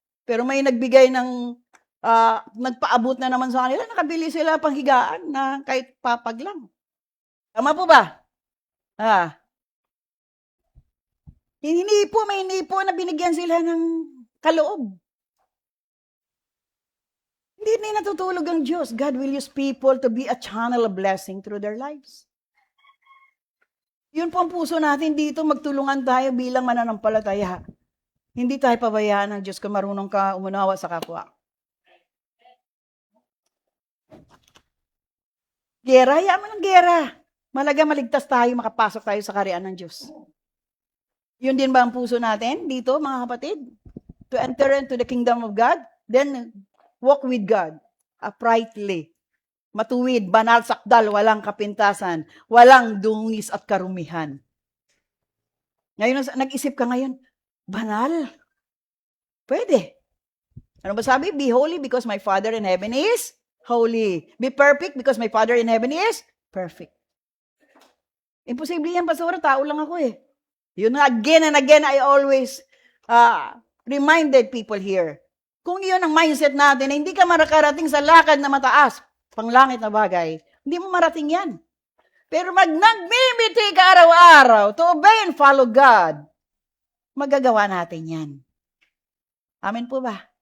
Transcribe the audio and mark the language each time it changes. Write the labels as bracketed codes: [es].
[tl] Pero may nagbigay ng, nagpaabot na naman sa kanila, nakabili sila panghigaan na kahit papag lang. Tama po ba? May hinipo na binigyan sila ng kaloob. Hindi natutulog ang Diyos. [en] God will use people to be a channel of blessing through their lives. [tl] Yun po ang puso natin dito, magtulungan tayo bilang mananampalataya. Hindi tayo pabayaan ng Diyos kung marunong ka umunawa sa kapwa. Gera, hayaan mo ng gera. Malaga maligtas tayo, makapasok tayo sa kaharian ng Diyos. Yun din ba ang puso natin dito, mga kapatid? [en] To enter into the kingdom of God, then walk with God uprightly. [tl] Matuwid, banal, sakdal, walang kapintasan, walang dungis at karumihan. Ngayon, nag-isip ka ngayon, banal? Pwede. Ano ba sabi? [en] Be holy because my Father in heaven is holy. Be perfect because my Father in heaven is perfect. [tl] Imposible yan, Pastor. Tao lang ako eh. Yun nga, [en] again and again, I always reminded people here. [tl] Kung iyon ang mindset natin, na hindi ka marakarating sa lakad na mataas, panglangit na bagay, hindi mo marating yan. Pero nagmimiti ka araw-araw [en] to obey and follow God, [tl] magagawa natin yan. Amen po ba?